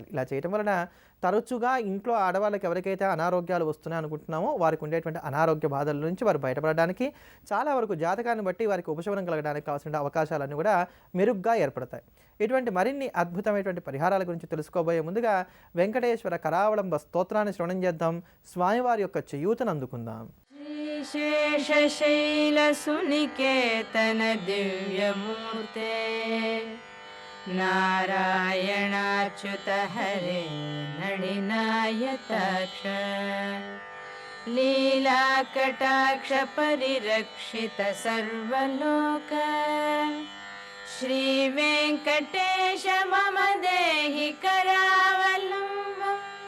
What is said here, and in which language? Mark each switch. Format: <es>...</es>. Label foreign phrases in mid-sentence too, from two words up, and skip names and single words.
<te>ఇలా చేయటం వలన తరచుగా ఇంట్లో ఆడవాళ్ళకి ఎవరికైతే అనారోగ్యాలు వస్తున్నాయి అనుకుంటున్నామో వారికి ఉండేటువంటి అనారోగ్య బాధల నుంచి వారు బయటపడడానికి, చాలా వరకు జాతకాన్ని బట్టి వారికి ఉపశమనం కలగడానికి కావాల్సిన అవకాశాలన్నీ కూడా మెరుగ్గా ఏర్పడతాయి. ఇటువంటి మరిన్ని అద్భుతమైనటువంటి పరిహారాల గురించి తెలుసుకోబోయే ముందుగా వెంకటేశ్వర కరావళంబ స్తోత్రాన్ని శ్రవణం చేద్దాం. స్వామివారి యొక్క చేయూతను అందుకుందాం.</te> <sa>शेषशैलसुनिकेतन दिव्यमूर्ते नारायणाच्युत हरे नडिनायताक्ष लीलाकटाक्ष परिरक्षित सर्वलोक श्रीवेङ्कटेश मम देहि करावलम्बम्</sa>